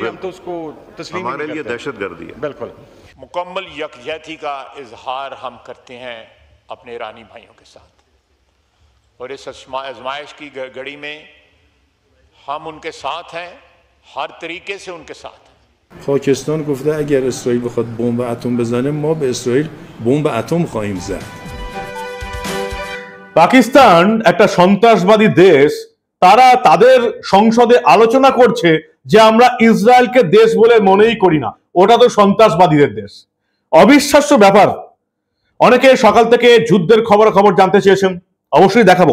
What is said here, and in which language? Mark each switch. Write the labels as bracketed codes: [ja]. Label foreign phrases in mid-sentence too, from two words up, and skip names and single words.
[ur] ہم تو اس کو تسلیم ہمارے لیے دہشت گردی ہے. बिल्कुल مکمل یکجہتی کا اظہار ہم کرتے ہیں اپنے ایرانی بھائیوں کے ساتھ، اور اس آزمائش کی گھڑی میں ہم ان کے ساتھ ہیں، ہر طریقے سے ان کے ساتھ ہیں. [fa] پاکستان گفته اگر اسرائیل بخواد بمب اتم بزنه ما به اسرائیل بمب اتم خواهیم زد। [bn] পাকিস্তান একটা সন্ত্রাসবাদী দেশ, তারা তাদের সংসদে আলোচনা করছে যে আমরা ইসরায়েলকে দেশ বলে মনেই করি না, ওটা তো সন্ত্রাসবাদীদের দেশ। অবিশ্বাস্য ব্যাপার। অনেকে সকাল থেকে যুদ্ধের খবর জানতে চেয়েছেন, অবশ্যই দেখাবো।